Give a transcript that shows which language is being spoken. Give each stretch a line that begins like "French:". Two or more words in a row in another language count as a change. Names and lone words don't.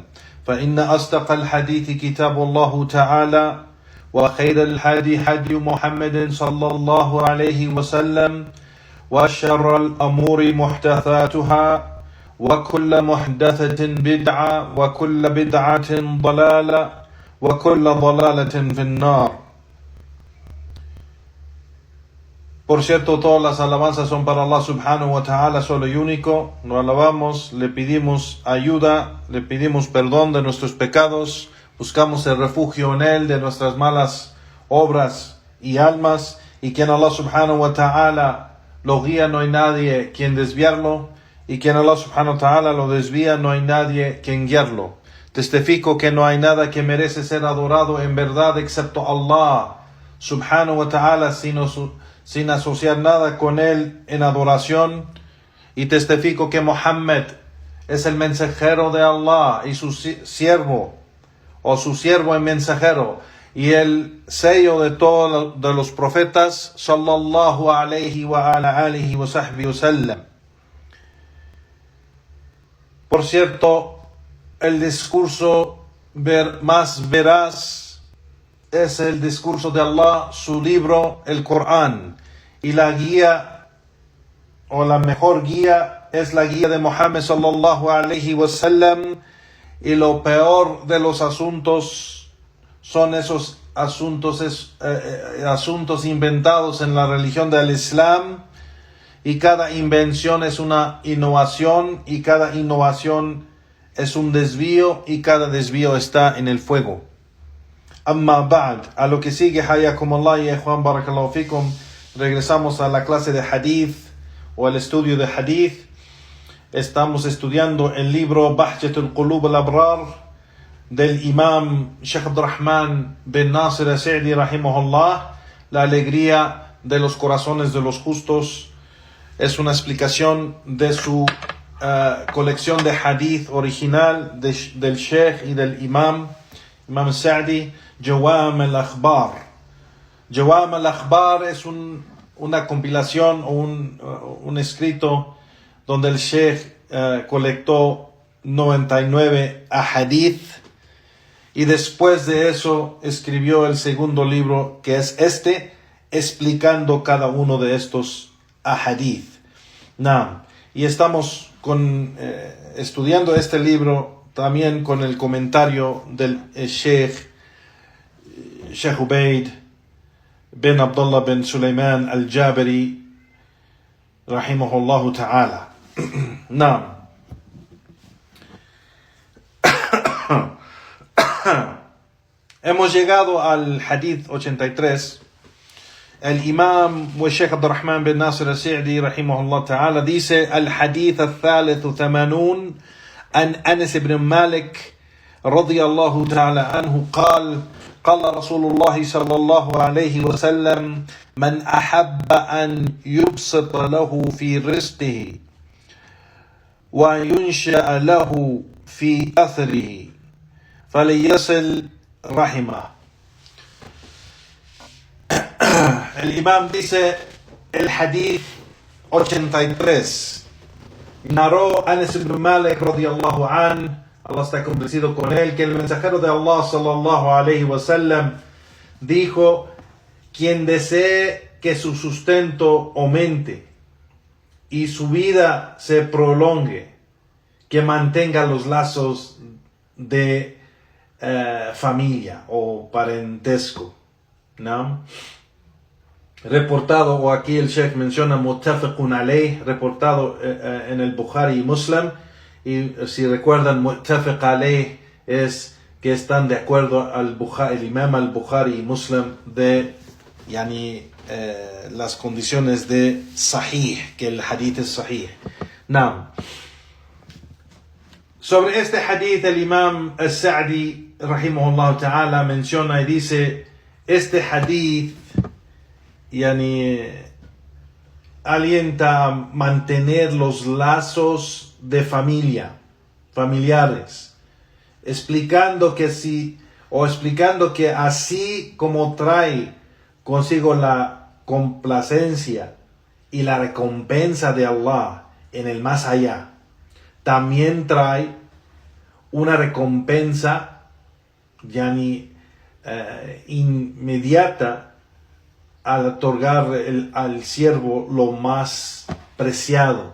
Arabic: فإن أصدق الحديث كتاب الله تعالى وخير الهدي هدي محمد صلى الله عليه وسلم وشر الأمور محدثاتها وكل محدثة بدعة وكل بدعة ضلالة وكل ضلالة في النار.
Spanish: Por cierto, todas las alabanzas son para Allah
Arabic: سبحانه وتعالى,
Spanish: solo y único. Lo alabamos, le pedimos ayuda, le pedimos perdón de nuestros pecados, buscamos el refugio en Él de nuestras malas obras y almas, y quien Allah
Arabic: سبحانه وتعالى
Spanish: lo guía, no hay nadie quien desviarlo, y quien Allah
Arabic: سبحانه وتعالى
Spanish: lo desvía, no hay nadie quien guiarlo. Testifico que no hay nada que merece ser adorado en verdad excepto Allah
Arabic: سبحانه وتعالى,
Spanish: sin asociar nada con él en adoración, y testifico que Muhammad es el mensajero de Allah y su siervo, o su siervo y mensajero, y el sello de todos de los profetas,
Arabic: صلى الله عليه وعلى آله وصحبه وسلم.
Spanish: Por cierto, el discurso más veraz es el discurso de Allah, su libro, el Corán, y la guía, o la mejor guía, es la guía de Muhammad
Arabic: صلى الله عليه وسلم,
Spanish: y lo peor de los asuntos son esos asuntos inventados en la religión del Islam, y cada invención es una innovación, y cada innovación es un desvío, y cada desvío está en el fuego.
Arabic: أما بعد,
Spanish: a lo que sigue, hayakumullah y ikhwan,
Arabic: بارك الله فيكم,
Spanish: regresamos a la clase de hadith, o el estudio de hadith. Estamos estudiando el libro Bahjatul Qulub al-Abrar del imam Sheikh Abdurrahman bin Nasir al-Sa'di rahimahullah, la alegría de los corazones de los justos. Es una explicación de su colección de hadith original del Sheikh y del imam Sa'di, Jawam al-Akhbar. Jawam al-Akhbar es una compilación o un escrito donde el Sheikh colectó 99 ahadith, y después de eso escribió el segundo libro, que es explicando cada uno de estos ahadith. Y estamos estudiando este libro también con el comentario del Sheikh Ubaid bin Abdullah bin Sulaiman al-Jabari
Arabic: رحمه الله تعالى.
Spanish: Hemos llegado al hadith 83. El imam Sheikh Abdurrahman bin Nasir al-Sa'di rahimahullah ta'ala dice:
Arabic: الحديث الثالث 80 عن أنس بن مالك رضي الله تعالى عنه قال قال رسول الله صلى الله عليه وسلم من أحب أن يبسط له في رزقه وينشأ له في أثره فليصل رحمه.
Spanish: El imam dice el hadith 83. Narró Anas ibn Malik
Arabic: رضي الله عن,
Spanish: Allah está complacido con él, que el mensajero de Allah
Arabic: صلى الله عليه وسلم
Spanish: dijo: quien desee que su sustento aumente y su vida se prolongue, que mantenga los lazos de familia o parentesco, ¿no? Reportado, o aquí el Sheikh menciona
Arabic: متفق عليه,
Spanish: reportado en el Bukhari y Muslim, y si recuerdan,
Arabic: متفق عليه
Spanish: es que están de acuerdo el imam al-Bukhari y Muslim de las condiciones de sahih, que el hadith es sahih. Naam. Sobre este hadith el imam al-Sa'di
Arabic: رحمه الله تعالى
Spanish: menciona y dice, este hadith alienta a mantener los lazos de familiares, explicando que así como trae consigo la complacencia y la recompensa de Allah en el más allá, también trae una recompensa inmediata al otorgar al siervo lo más preciado.